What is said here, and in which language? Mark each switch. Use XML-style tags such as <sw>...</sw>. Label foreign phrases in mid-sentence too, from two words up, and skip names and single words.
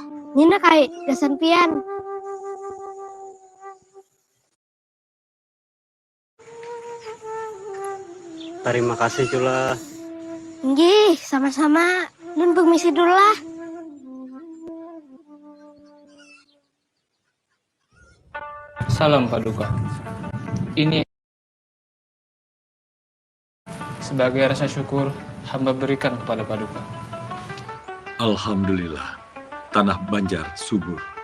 <bjn>Nina kai gasan pian.</bjn> <id>Terima kasih Cula. Nggih,</id> <bjn>sama-sama. Nun permisi dulu lah.</bjn> <id>Salam Paduka. Ini sebagai rasa syukur hamba berikan kepada Paduka. Alhamdulillah, tanah Banjar subur.</id>